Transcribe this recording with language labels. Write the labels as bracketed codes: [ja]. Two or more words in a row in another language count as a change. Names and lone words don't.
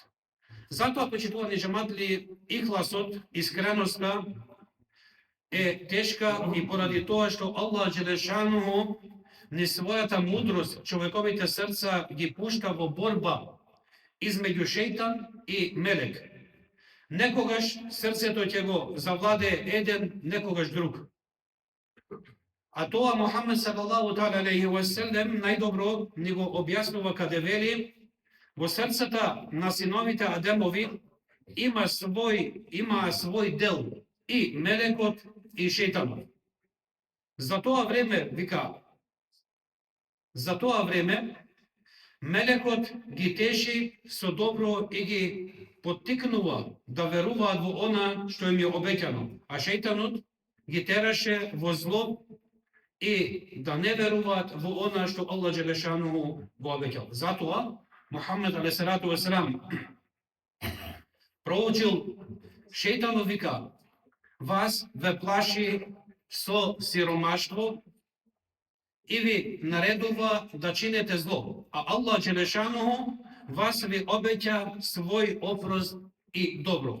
[mk] Затоа, почитувани џематли, ихласот, искреноста е тешка и поради тоа што Аллах Джелешануху ни својата мудрост човековите срца ги пушта во борба измеѓу шејтан и мелек. Некогаш срцето ќе го завладее еден, некогаш друг. А тоа Мухаммед [ar] صلى الله تعالى عليه وسلم [mk] најдобро ни го објаснува каде вели, во срцата на синовите Адемови има свој дел и мелекот и шејтанот. За тоа време мелекот ги теши со добро и ги поттикнува да веруваат во она што им е обеќано, а шејтанот ги тераше во зло и да не веруваат во она што Аллах Джелешануху го обеќал. Затоа Мухаммед [ar] عليه الصلاة والسلام [mk] проучил, шејтанот вика, вас ве плаши со сиромаштво и ви наредува да чинете зло, а Аллах Джелешануху вас ви обеќа свој опрост и добро.